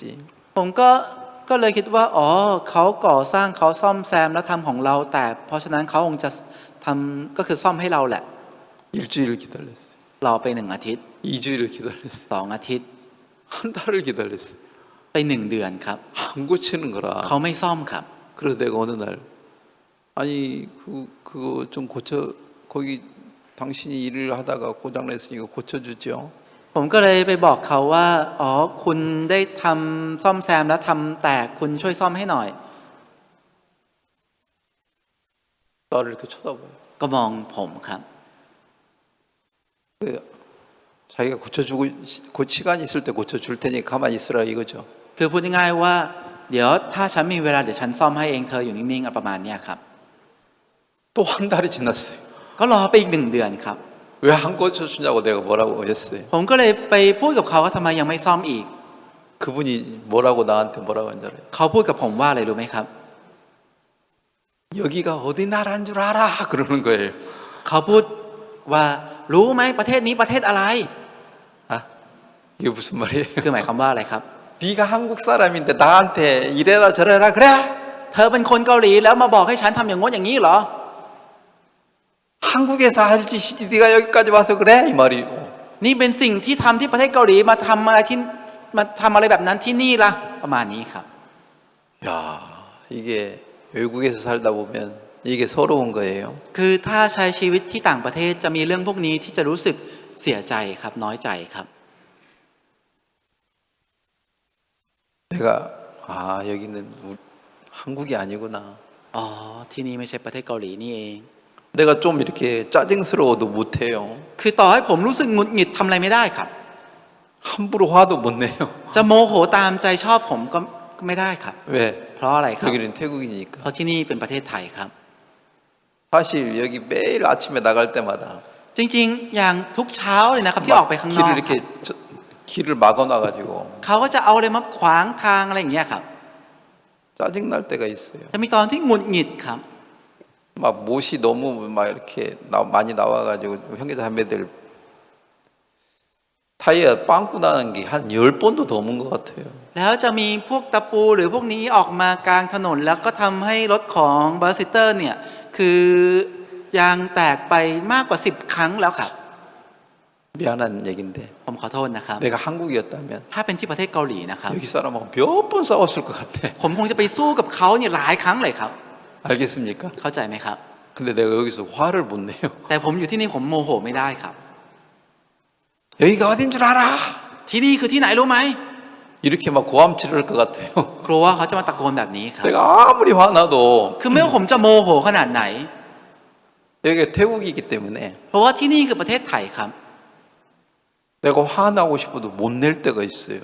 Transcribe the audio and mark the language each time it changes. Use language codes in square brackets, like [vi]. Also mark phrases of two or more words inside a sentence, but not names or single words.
[th] ผมก็เลยคิดว่าเขาก่อสร้างเขาซ่อมแซมแล้วทำของเราแต่เพราะฉะนั้นเขาคงจะทำก็คือซ่อมให้เราแหละ [ko] 일주일을 기다렸어요. [th] รอไป1 อาทิตย์ [ko] 2주일을 기다렸어요. [th] 2 อาทิตย์ [ko] 한 달을 기다렸어요. [th] ไป1 เดือนครับ [ko] 안 고치는 거라. [th] เขาไม่ซ่อมครับ [ko] 그래서 내가 어느 날 아니 그거 좀 고쳐 거기 당신이 일을 하다가 고장 냈으니까 고쳐주죠. [th] ผมก็เลยไปบอกเขาว่าคุณได้ทำซ่อมแซมแล้วทำแตกคุณช่วยซ่อมให้หน่อย [ko] 나를 이렇게 쳐다봐요. [th] ก็มองผมครับ [ko] 자기가 고쳐주고 시간이 있을 때 고쳐줄 테니 가만히 있으라 이거죠. [th] คือพูดง่ายๆว่าเดี๋ยวถ้าฉันมีเวลาเดี๋ยวฉันซ่อมให้เองเธออยู่นิ่งๆประมาณนี้ครับ [ko] 또 한 달이 지났어요. [th] ก็รอไปอีก1 เดือนครับ [ko] 왜 안 고쳐주냐고 내가 뭐라고 했어요. [th] ผมก็เลยไปพูดกับเขาว่าทำไมยังไม่ซ่อมอีก [ko] 그분이 뭐라고 나한테 뭐라고 한 줄 알아요? [th] เขาพูดกับผมว่าอะไรรู้ไหมครับ [ko] 여기가 어디 나라인 줄 알아? 그러는 거예요. [th] เขาพูดว่ารู้ไหมประเทศนี้ประเทศอะไร [ko] 아, 이게 무슨 말이에요? [th] คือหมายความว่าอะไรครับ [ko] 네가 한국 사람인데 나한테 이래라 저래라 그래? [th] เธอเป็นคนเกาหลีแล้วมาบอกให้ฉันทำอย่างง้นอย่างนี้เหรอ [ko] 한국에서 할 짓이지 네가 여기까지 와서 그래? 이 말이에요. [th] นี่เป็นสิ่งที่ทำที่ประเทศเกาหลีมาทำอะไรแบบนั้นที่นี่ล่ะประมาณนี้ครับ [ko] 야, 이게 외국에서 살다 보면 이게 서러운 거예요. [th] คือถ้าใช้ชีวิตที่ต่างประเทศจะมีเรื่องพวกนี้ที่จะรู้สึกเสียใจครับน้อยใจครับ [ko] 내가 여기는 한국이 아니구나. [th] อ๋อที่นี่ไม่ใช่ประเทศเกาหลีนี่เอง [ko] 내가 좀 이렇게 짜증스러워도 못해요. [th] คือต่อให้ผมรู้สึกหงุดหงิดทำอะไรไม่ได้ครับ [ko] 함부로 화도 못 내요. [th] จะโมโหตามใจชอบผมก็ไม่ได้ครับ [ko] 왜? [th] เพราะอะไรครับ [ko] 여기는 태국이니까. [th] เพราะที่นี่เป็นประเทศไทยครับ [ko] 사실 여기 매일 아침에 나갈 때마다 [th] จริงๆ อย่างทุกเช้าเลยนะครับที่ออกไปข้างนอก [ko] 길을 이렇게 길을 막아놔가지고 [th] เขาก็จะเอาอะไรมาขวางทางอะไรอย่างเงี้ยครับ [ko] 짜증 날 때가 있어요. [th] จะมีตอนที่หงุดหงิดครับ [ko] 막 못이 너무 막 이렇게 많이 나와가지고 형제자매들 타이어 빵꾸 나는 게 한 10번도 넘은 것 같아요. [th] แล้วจะมีพวกตะปูหรือพวกนี้ออกมากลางถนนแล้วก็ทำให้รถของบาร์ซิเตอร์เนี่ยคือยางแตกไปมากกว่า10 ครั้งแล้วครับ [ko] 미안한 얘긴데 [th] ผมขอโทษนะครับ [ko] 내가 한국이었다면 [th] ถ้าเป็นที่ประเทศเกาหลีนะครับ [ko] 여기 사람하고 몇 번 싸웠을 것 같아. [th] ผมคงจะไปสู้กับเขาเนี่ยหลายครั้งเลยครับ [ko] 알겠습니까? [th] เข้าใจไหมครับ [ko] 근데 내가 여기서 화를 못 내요. [th] แต่ผมอยู่ที่นี่ผมโมโหไม่ได้ครับ [ko] 여기가 어딘 줄 알아? [th] ที่นี่คือที่ไหนรู้ไหม [ko] 이렇게 막 고함치를 할 것 같아요. [th] กลัวว่าเขาจะมาตะโกนแบบนี้ครับ [ko] 내가 아무리 화나도 [th] คือไม่ว่าผมจะโมโหขนาดไหน [ko] 여기가 태국이기 때문에 [th] เพราะว่าที่นี่คือประเทศไทยครับ [ko] 내가 화나고 싶어도 못 낼 때가 있어요.